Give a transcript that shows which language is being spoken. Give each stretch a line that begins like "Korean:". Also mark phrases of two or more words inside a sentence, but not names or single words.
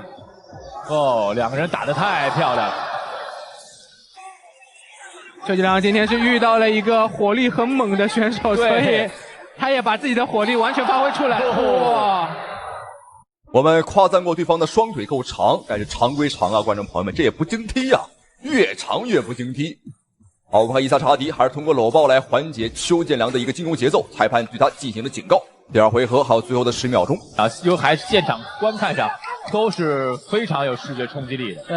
Chinese: 哦，两个人打得太漂亮了。邱建良今天是遇到了一个火力很猛的选手，所以他也把自己的火力完全发挥出来。哇！我们夸赞过对方的双腿够長，但是長歸長啊，觀眾朋友們，這也不經踢啊，越長越不經踢。好，我們看伊薩查迪還是通過摟抱來緩解邱建良的一個進攻節奏，裁判對他進行了警告。第二回合還有最後的10秒鐘啊，又還是現場觀看上都是非常有視覺衝擊力的。